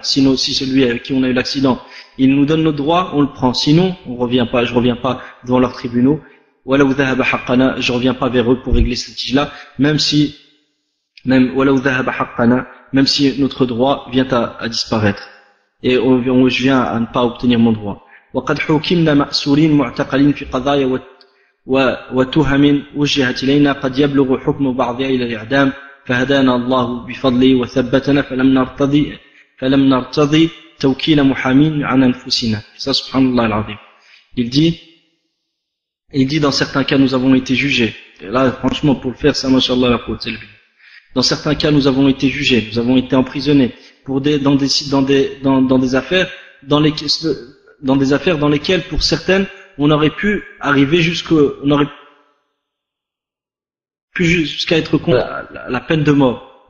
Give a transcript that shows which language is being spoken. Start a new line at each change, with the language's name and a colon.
French: Sinon, si celui avec qui on a eu l'accident, il nous donne nos droits, on le prend. Sinon, je reviens pas devant leurs tribunaux.
Arabic: وَلَوْ ذَهَبَ حَقَّنَا,
French: je reviens pas vers eux pour régler ce litige-là, même si وَلَوْ ذَهَبَ حَقَّنَا, même si notre droit vient à disparaître. Et je viens à ne pas obtenir mon droit.
Arabic: وَقَدْ حُكِمْنَا مَأْسُورِينَ مُعْتَقَلِينَ في قضايا وتهم وجهت إلينا قد يبلغ حكم بعضها إلى الإعدام فهدانا الله بفضله وثبتنا فلم نرتضي توكيل محامين عن أنفسنا.
French: Ça, subhanallah al-azim. Il dit dans certains cas nous avons été jugés. Et là franchement pour le faire ça, mashallah la quwwata illa billah. Dans certains cas nous avons été jugés, nous avons été emprisonnés dans des affaires dans lesquelles pour certaines on aurait pu arriver jusqu'à être contre la peine de mort.